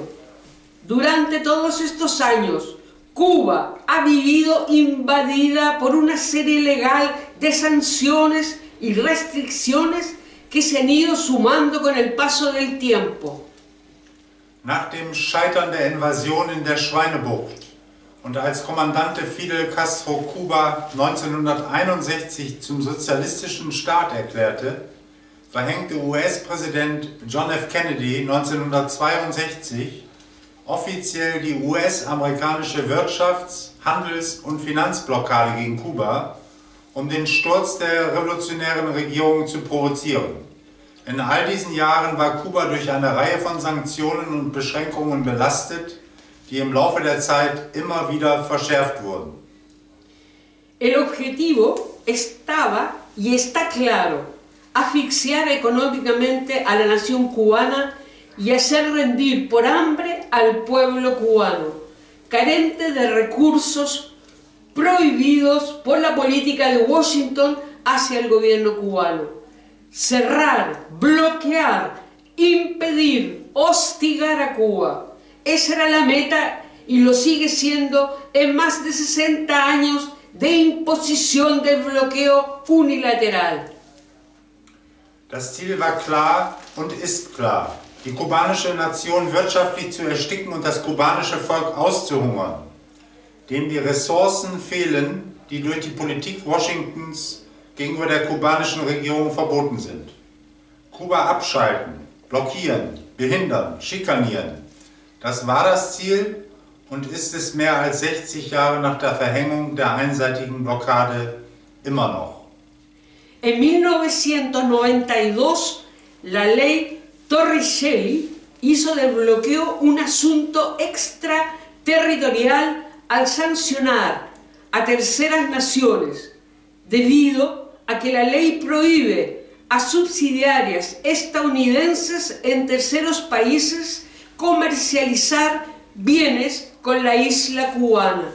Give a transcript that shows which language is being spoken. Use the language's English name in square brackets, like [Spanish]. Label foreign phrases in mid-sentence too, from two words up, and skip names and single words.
[Spanish] Durante todos estos años, Cuba ha vivido invadida por una serie legal de sanciones y restricciones que se han ido sumando con el paso del tiempo. [German] Nach dem Scheitern der Invasion in der Schweinebucht und als Kommandante Fidel Castro Kuba 1961 zum sozialistischen Staat erklärte, verhängte US-Präsident John F. Kennedy 1962 offiziell die US-amerikanische Wirtschafts-, Handels- und Finanzblockade gegen Kuba, um den Sturz der revolutionären Regierung zu provozieren. In all diesen Jahren war Kuba durch eine Reihe von Sanktionen und Beschränkungen belastet, die im Laufe der Zeit immer wieder verschärft wurden. [Spanish] El objetivo estaba y está claro: asfixiar económicamente a la nación cubana y hacer rendir por hambre al pueblo cubano, carente de recursos prohibidos por la política de Washington hacia el gobierno cubano. Cerrar, bloquear, impedir, hostigar a Cuba. Esa era la meta y lo sigue siendo en más de 60 años de imposición del bloqueo unilateral. [German] Das Ziel war klar und ist klar: die kubanische Nation wirtschaftlich zu ersticken und das kubanische Volk auszuhungern, dem die Ressourcen fehlen, die durch die Politik Washingtons gegenüber der kubanischen Regierung verboten sind. Kuba abschalten, blockieren, behindern, schikanieren. Das war das Ziel und ist es mehr als 60 Jahre nach der Verhängung der einseitigen Blockade immer noch. [Spanish] En 1992, la ley Torricelli hizo del bloqueo un asunto extraterritorial al sancionar a terceras naciones, debido a que la ley prohíbe a subsidiarias estadounidenses en terceros países comercializar bienes con la isla cubana.